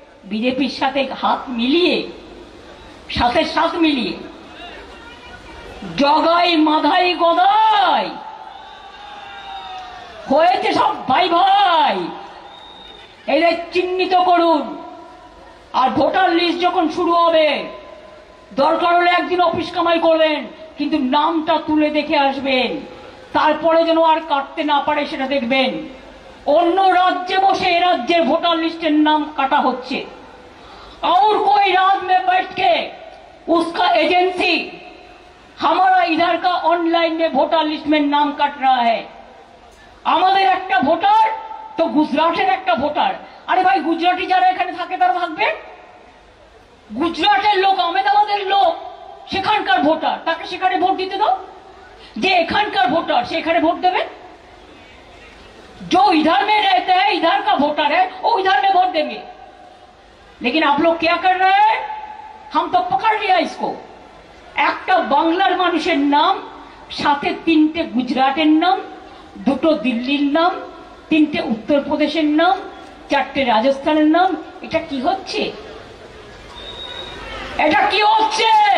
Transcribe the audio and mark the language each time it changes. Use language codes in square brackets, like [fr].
[bn] বিজেপির সাথে হাত মিলিয়ে, সাথে সাথ মিলিয়ে জগাই মাধাই গদাই হয়েছে সব ভাই ভাই। এদের চিহ্নিত করুন। আর ভোটার লিস্ট যখন শুরু হবে, দরকার হলে একদিন অফিস কামাই করবেন, কিন্তু নামটা তুলে দেখে আসবেন, তারপরে যেন আর কাটতে না পারে সেটা দেখবেন। অন্য রাজ্যে বসে এ রাজ্যের ভোটার লিস্টের নাম কাটা হচ্ছে, [hi] और कोई रात में बैठ के उसका एजेंसी हमारा इधर का ऑनलाइन में वोटर लिस्ट में नाम काट रहा है। [bn] আমাদের একটা ভোটার তো গুজরাটের একটা ভোটার। আরে ভাই, গুজরাটি যারা এখানে থাকে তারা থাকবে, গুজরাটের লোক, আহমেদাবাদের লোক সেখানকার ভোটার, তাকে সেখানে ভোট দিতে দাও। যে এখানকার ভোটার সে এখানে ভোট দেবে। [hi] जो इधर में रहते हैं, इधर का वोटर है, वो इधर में वोट देंगे। लेकिन आप लोग क्या कर रहे हैं? हम तो पकड़ लिया इसको। [bn] একটা বাংলার মানুষের নাম, সাথে তিনটে গুজরাটের নাম, দুটো দিল্লির নাম, তিনটে উত্তরপ্রদেশের নাম, চারটে রাজস্থানের নাম। এটা কি হচ্ছে? এটা কি হচ্ছে?